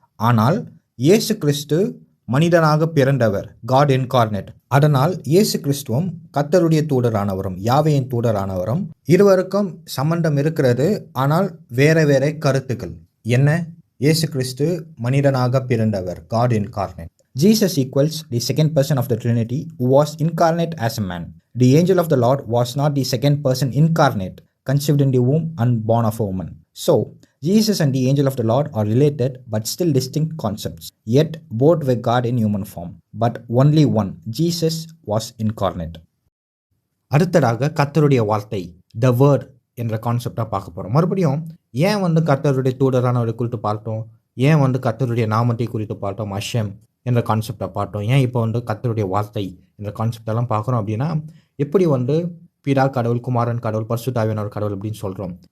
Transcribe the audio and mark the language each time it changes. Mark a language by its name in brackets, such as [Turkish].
[Tamil] ஆனால் இயேசு கிறிஸ்து மனிதனாக பிறந்தவர், காட் இன்கார்னேட். அதனால் இயேசு கிறிஸ்துவும் கர்த்தருடைய தூதரானவரும் யாவேயின் தூதரானவரும் இருவருக்கும் சம்பந்தம் இருக்கிறது. ஆனால் வேற வேற கருத்துக்கள் என்ன? இயேசு கிறிஸ்து மனிதனாக பிறந்தவர், God incarnate. [English] Jesus equals the second person of the Trinity who was incarnate as a man. The angel of the Lord was not the second person incarnate, conceived in the womb and born of a woman. So, Jesus and the angel of the Lord are related but still distinct concepts. Yet, both were God in human form. But only one, Jesus, was incarnate. [Tamil] அடுத்ததாக கர்த்தருடைய வார்த்தை, the word என்ற கான்செப்டாக பார்க்க போகிறோம். மறுபடியும் ஏன் கர்த்தருடைய தூதரானவரை குறித்து பார்த்தோம், ஏன் கர்த்தருடைய நாமத்தை குறித்து பார்த்தோம், அஷம் என்ற கான்செப்டை பார்த்தோம், ஏன் இப்போ கர்த்தருடைய வார்த்தை என்ற கான்செப்டெல்லாம் பார்க்குறோம் அப்படின்னா, எப்படி பிதா கடவுள், குமாரன் கடவுள், பரிசுத்தாவியானவர் கடவுள் அப்படின்னு சொல்கிறோம்.